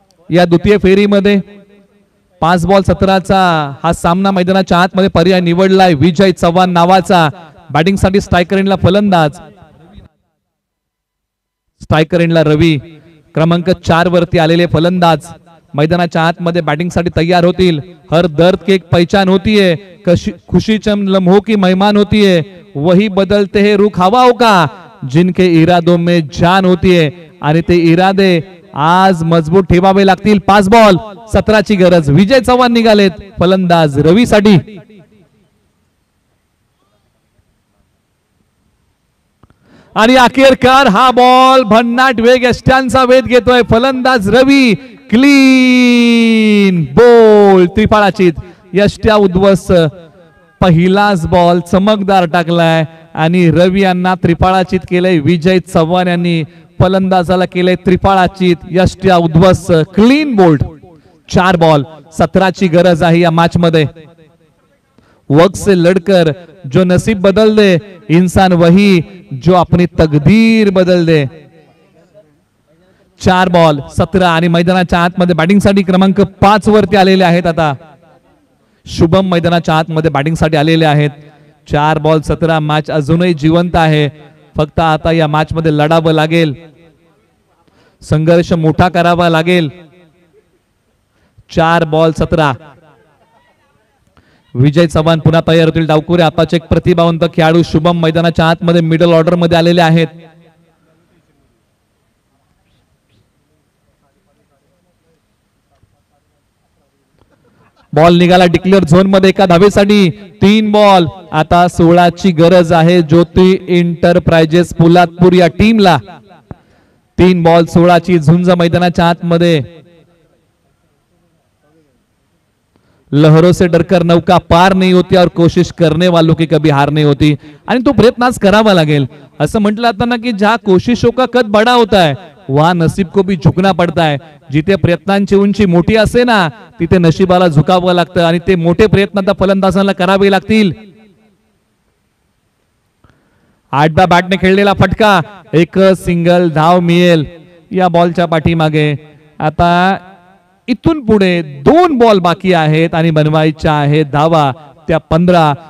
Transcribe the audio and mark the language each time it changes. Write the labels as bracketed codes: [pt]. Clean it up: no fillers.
[mr] या द्वितीय फेरीमध्ये 5 बॉल 17चा हा सामना मैदानाच्या आतमध्ये पर्याय निवडलाय विजय चव्हाण नावाचा. बॅटिंग साठी स्ट्रायकर एंडला फलंदाज. स्ट्रायकर एंडला रवी. क्रमांक 4 वरती आलेले फलंदाज मैदानाच्या आतमध्ये बॅटिंग साठी तयार होतील. [hi] हर दर्द की एक पहचान होती है. खुशी चंद लम्हों की मेहमान होती है. वही बदलते हैं रुख हवाओं का जिनके इरादों में जान होती है. [mr] आणि ते इरादे आज मजबूत ठेवावे लागतील. 5 बॉल 17 ची गरज. विजय चव्हाण निघालेत फलंदाज रवी साठी. आणि अखेरकार हा बॉल भन्नाट वेग यष्ट्यांचा वेध घेतोय. फलंदाज रवी. क्लीन बोल. त्रिफळाचीत. यष्ट्या उद्ध्वस्त. पहिलाच बॉल चमकदार टाकलाय आणि रवी यांना त्रिफळाचीत केलंय. विजय चव्हाण यांनी फलंदाजाला केले त्रिफळाचीत. यष्ट्या उद्ध्वस्त. Clean bowled. 4 बॉल 17 ची गरज आहे या मॅच मध्ये. [hi] वक्त से लड़कर जो नसीब बदल दे इंसान वही जो अपनी तकदीर बदल दे. [mr] 4 बॉल 17 आणि मैदानाच्या आतमध्ये बॅटिंग साठी क्रमांक 5 वरती आलेले आहेत. आता शुभम मैदानाच्या आतमध्ये बॅटिंग साठी आलेले आहेत. 4 बॉल 17. मॅच अजूनही जिवंत आहे. फक्त आता या मॅच मध्ये लढावं लागेल. संघर्ष मोठा करावा लागेल. 4 बॉल 17. विजय चव्हाण पुन्हा तयार होतील. डावकुरे आताचे एक प्रतिभावंत खेळाडू शुभम मैदानाच्या आतमध्ये मिडल ऑर्डर मध्ये आलेले आहेत. बॉल निघाला डिक्लेअर झोन मध्ये एका धावेसाठी. 3 बॉल. आता 16 ची गरज आहे ज्योती एंटरप्राइजेस पोलादपूर या टीमला. 3 बॉल 16 ची झुंज मैदानाच्या आतमध्ये. [hi] लहरों से डरकर नौका पार नहीं होती और कोशिश करने वालों की कभी हार नहीं होती. [mr] आणि तो प्रयत्न आज करावा लागेल. असं म्हटलं जातं ना की [hi] ज्या कोशिशों का कद बड़ा होता है वहां नसीब को भी झुकना पड़ता है. [mr] जिथे प्रयत्नांची उंची मोठी असते ना तिथे नशिबाला झुकावं लागतं आणि ते मोठे प्रयत्न आता फलंदाजांना करावे लागतील. 8 बॅटने खेळलेला फटका, एक सिंगल धाव मिळेल या बॉलच्या पाठीमागे. आता इथून पुढे 2 बॉल बाकी आहेत आणि बनवायच्या आहेत धावा त्या 15.